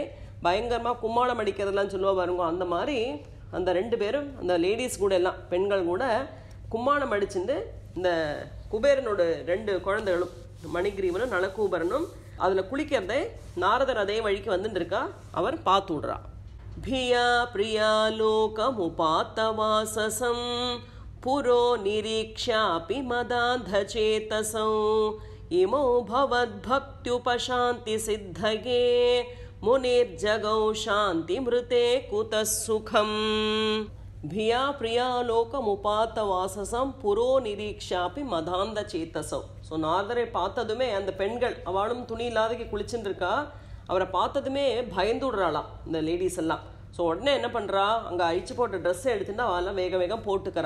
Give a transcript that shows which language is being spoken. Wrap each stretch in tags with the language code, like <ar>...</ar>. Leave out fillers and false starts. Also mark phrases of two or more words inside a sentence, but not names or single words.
<ta>பயங்கரமாக கும்மாளம் அடிக்கிறதுலாம் சொல்லுவா பாருங்க. அந்த மாதிரி அந்த 2 பேரும், அந்த லேடிஸ் கூட எல்லாம் பெண்கள் கூட கும்மாளம் அடிச்சுட்டு இந்த குபேரனோட 2 குழந்தைகளும் மணிகிரீவனும் நலகூபரனும் அதில் குளிக்கிறதை நாரதர் அதே வழிக்கு வந்துட்டு இருக்கா. அவர் பார்த்து விடுறா.</ta> <sa>भिया प्रिया लोकमुपातवाससं पुरो निरीक्ष्यापि मदान्धचेतसौ इमो भवद्भक्त्युपशान्तिसिद्धये मुनिर्जगौ शान्तिमृते कुतः सुखम्. पिया प्रियालोकमुपात्त वाससम् पुरो निरीक्षाप्पि मदान्ध चेत्तसम्.</sa> <ta>ஸோ நாரதரை பார்த்ததுமே அந்த பெண்கள், அவளும் துணி இல்லாதக்கு குளிச்சுட்டு இருக்கா, அவரை பார்த்ததுமே பயந்து விடுறாளாம் இந்த லேடிஸ் எல்லாம். ஸோ உடனே என்ன பண்ணுறா, அங்கே அழிச்சு போட்ட ட்ரெஸ்ஸை எடுத்துட்டு அவெல்லாம் வேக வேகம் போட்டுக்கிறா.</ta>